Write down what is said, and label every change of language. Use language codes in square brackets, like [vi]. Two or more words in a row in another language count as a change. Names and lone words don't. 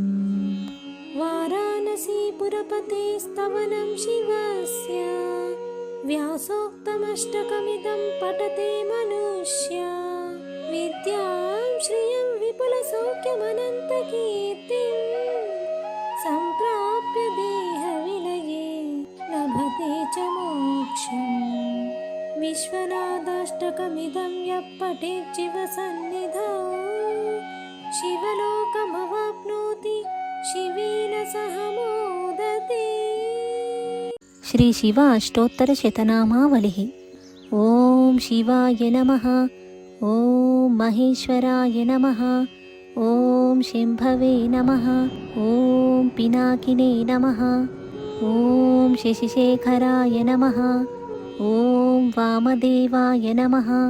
[sa] वाराणसीपुरपते स्तवनं शिवस्य व्यासोक्तमष्टकमिदं पठते मनुष्या विद्यां श्रियं विपुलसौख्यमनन्तकीर्तिं सम्प्राप्य देहविलये लभते च मोक्षम्। विश्वनाथाष्टकमिदं यः पठेत् शिवसन्निधौ शिवलोकमवाप्नोति शिवेन सह मोदते। శ్రీ శివ అష్టోత్తర శతనామావళి। ఓం శివాయ నమః, ఓం మహేశ్వరాయ నమః, ఓం శంభవే నమః, ఓం పినాకినే నమః, ఓం శశిశేఖరాయ నమః, ఓం వామదేవాయ నమః,